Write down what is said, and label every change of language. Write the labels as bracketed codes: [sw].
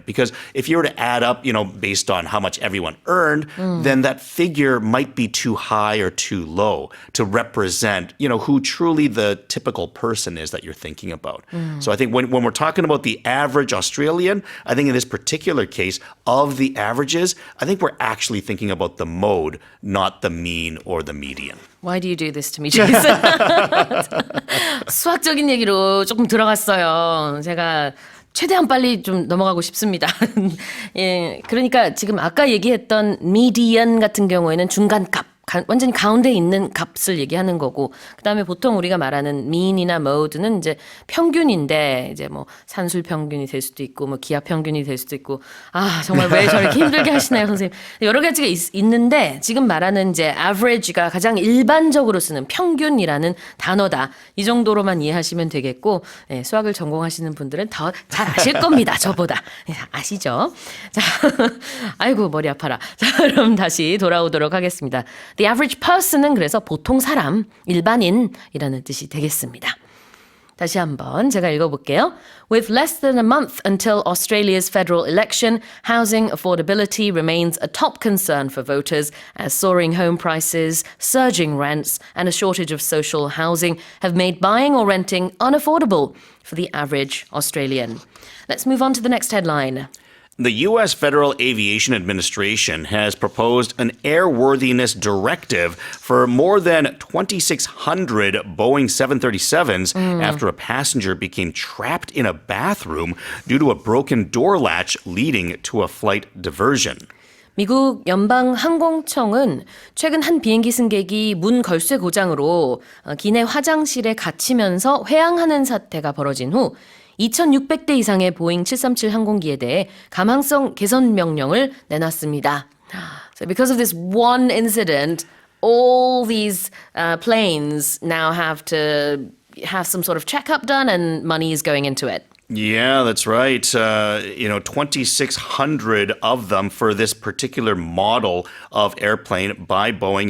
[en] Because if you were to add up, based on how much everyone earned, then that figure might be too high or too low to represent, who truly the typical person is that you're thinking about. So I think when we're talking about the average Australian, I think in this particular case of the averages, I think we're actually thinking about the mode, not the mean or the median. Why do you do this to me, Jason? [ko] 수학적인 얘기로 조금 들어갔어요. 제가 최대한 빨리 좀 넘어가고 싶습니다. 예, 그러니까 지금 아까 얘기했던 median 같은 경우에는 중간값 완전히 가운데 있는 값을 얘기하는 거고, 그다음에 보통 우리가 말하는 mean이나 mode는 이제 평균인데, 이제 뭐 산술 평균이 될 수도 있고, 뭐 기하 평균이 될 수도 있고, 아 정말 왜 저렇게 힘들게 하시나요, 선생님? 여러 가지가 있는데 지금 말하는 이제 average가 가장 일반적으로 쓰는 평균이라는 단어다. 이 정도로만 이해하시면 되겠고, 예, 수학을 전공하시는 분들은 더 잘 아실 겁니다, 저보다. 예, 아시죠? 자, 아이고 머리 아파라. 자, 그럼 다시 돌아오도록 하겠습니다. [en] The average person [ko] 은 그래서 보통 사람, 일반인이라는 뜻이 되겠습니다. 다시 한번 제가 읽어볼게요. [en] With less than a month until Australia's federal election, housing affordability remains a top concern for voters as soaring home prices, surging rents, and a shortage of social housing have made buying or renting unaffordable for the average Australian. Let's move on to the next headline. The U.S. Federal Aviation Administration has proposed an airworthiness directive for more than 2,600 Boeing 737s after a passenger became trapped in a bathroom due to a broken door latch leading to a flight diversion. [ko] 미국 연방항공청은 최근 한 비행기 승객이 문 걸쇠 고장으로 기내 화장실에 갇히면서 회항하는 사태가 벌어진 후 2,600대 이상의 보잉 737 항공기에 대해 가망성 개선 명령을 내놨습니다. [en] So because of this one incident, all these planes now have to have some sort of checkup done and money is going into it. Yeah, that's right. 2,600 of them for this particular model of airplane by Boeing.